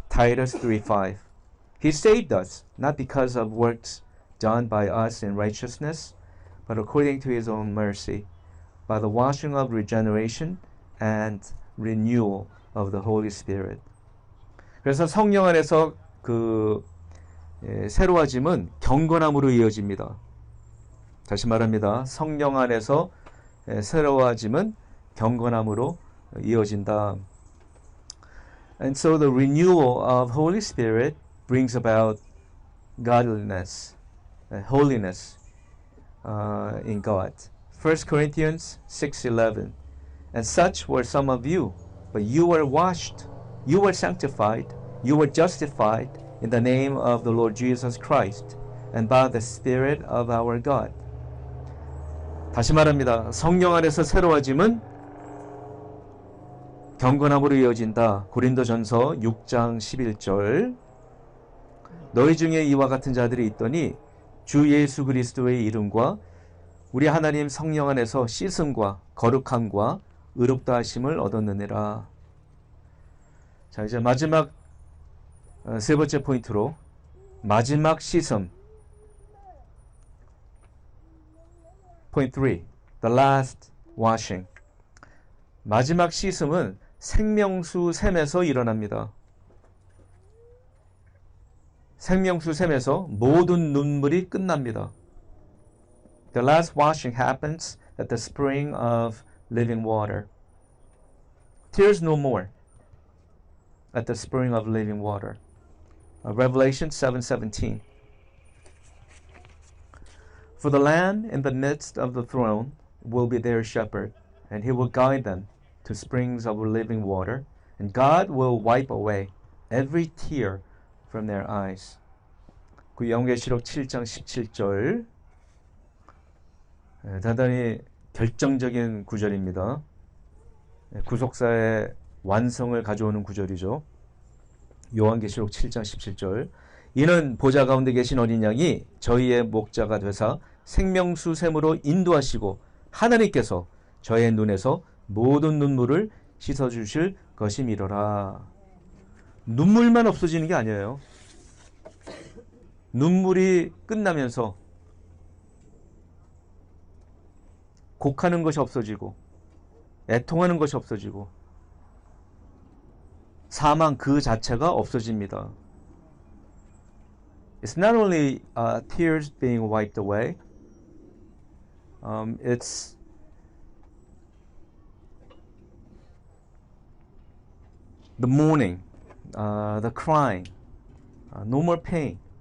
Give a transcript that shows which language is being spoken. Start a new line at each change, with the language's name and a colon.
English: Titus 3:5. He saved us, not because of works done by us in righteousness, but according to his own mercy, by the washing of regeneration and renewal of the Holy Spirit.
Korean: 그래서 성령 안에서 새로워짐은 경건함으로 이어집니다. 다시 말합니다. 성령 안에서 새로워짐은 경건함으로 이어진다.
English: And so the renewal of Holy Spirit brings about godliness, holiness in God. 1 Corinthians 6:11. And such were some of you, but you were washed, you were sanctified, you were justified in the name of the Lord Jesus Christ and by the Spirit of our God.
Korean: 다시 말합니다. 성령 안에서 새로워짐은 경건함으로 이어진다. 고린도전서 6장 11절. 너희 중에 이와 같은 자들이 있더니 주 예수 그리스도의 이름과 우리 하나님 성령 안에서 씻음과 거룩함과 의롭다 하심을 얻었느니라. 자, 이제 마지막 세 번째 포인트로 마지막 씻음.
English: Point 3. The last washing.
Korean: 마지막 씻음은 생명수 샘에서 일어납니다. 생명수 샘에서 모든 눈물이 끝납니다.
English: The last washing happens at the spring of living water. Tears no more at the spring of living water. Revelation 7:17. For the Lamb in the midst of the throne will be their shepherd, and he will guide them to springs of living water, and God will wipe away every tear from their eyes.
Korean: 그 요한계시록 7장 17절. 대단히 결정적인 구절입니다. 구속사의 완성을 가져오는 구절이죠. 요한계시록 7장 17절. 이는 보좌 가운데 계신 어린 양이 저희의 목자가 되사 생명수 샘으로 인도하시고 하나님께서 저의 눈에서 모든 눈물을 씻어주실 것임이로라. 눈물만 없어지는 게 아니에요. 눈물이 끝나면서 곡하는 것이 없어지고 애통하는 것이 없어지고 사망 그 자체가 없어집니다.
English: It's not only tears being wiped away. It's the mourning, the crying, no more pain.